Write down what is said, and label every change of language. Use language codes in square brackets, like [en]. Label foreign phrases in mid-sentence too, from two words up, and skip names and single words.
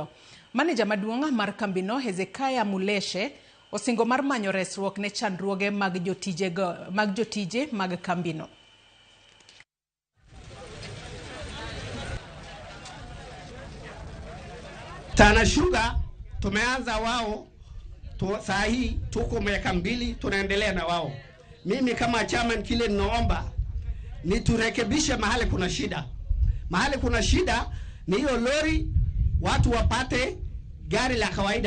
[luo] Maneja maduong' mar kambino Hezekiah Muleshe osingo mar manyo resruok ne chandruoge mag jotije mag kambino. [sw] Tana Sugar tumeanza wao saa hii tuko miaka 2 tunaendelea na wao. Mimi kama chairman kile ninaomba ni turekebishe mahali kuna shida. Mahali kuna shida ni hiyo lori watu wapate gari la kawaida.